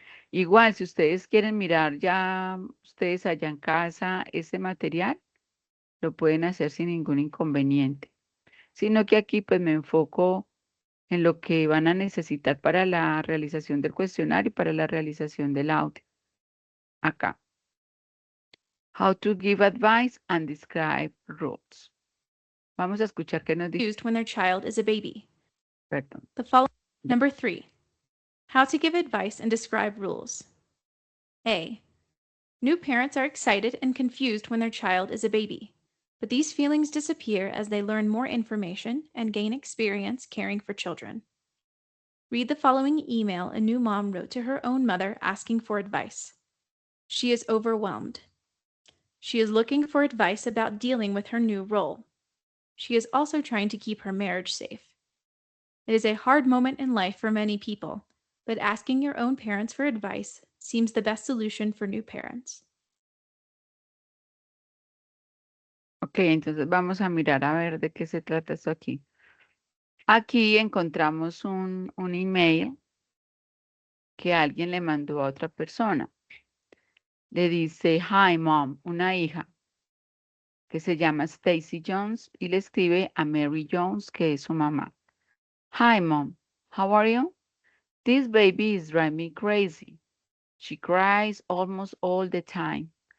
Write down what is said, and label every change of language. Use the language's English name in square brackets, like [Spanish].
[Spanish] Igual, si ustedes quieren mirar ya ustedes allá en casa ese material, lo pueden hacer sin ningún inconveniente. Sino que aquí pues me enfoco en lo que van a necesitar para la realización del cuestionario y para la realización del audio. Acá. [English] How to give advice and describe rules. [Spanish] Vamos a escuchar qué nos dice. [English] Used when their child is a baby. [Spanish] Perdón. [English] The following. Number 3. How to give advice and describe rules. A. New parents are excited and confused when their child is a baby, but these feelings disappear as they learn more information and gain experience caring for children. Read the following email a new mom wrote to her own mother asking for advice. She is overwhelmed. She is looking for advice about dealing with her new role. She is also trying to keep her marriage safe. It is a hard moment in life for many people, but asking your own parents for advice seems the best solution for new parents. [Spanish] Ok, entonces vamos a mirar a ver de qué se trata esto aquí. Aquí encontramos un email que alguien le mandó a otra persona. Le dice, [English] hi mom, [Spanish] una hija que se llama Stacy Jones y le escribe a Mary Jones, que es su mamá. [English] Hi mom, how are you? This baby is driving me crazy. She cries almost all the time.